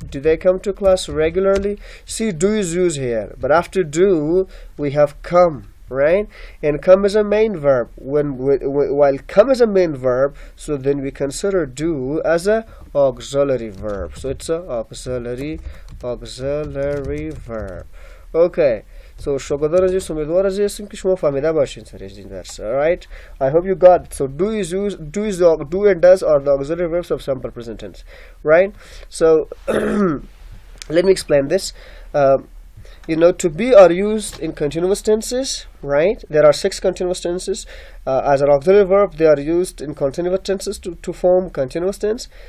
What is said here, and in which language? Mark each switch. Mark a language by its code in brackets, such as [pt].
[en] Do they come to class regularly? See, do is used here, but after do we have come, right? And come is a main verb. While come is a main verb, so then we consider do as a auxiliary verb. So it's a auxiliary verb. Okay. [fa] So شاگردان عزیز امیدوار هستیم که شما فهمیده باشین سر این درس. [en] Alright? I hope you got it. So do and does are the auxiliary verbs of simple present tense, right? So let me explain this. You know, to be are used in continuous tenses, right? There are 6 continuous tenses. As an auxiliary verb, they are used in continuous tenses to form continuous tense.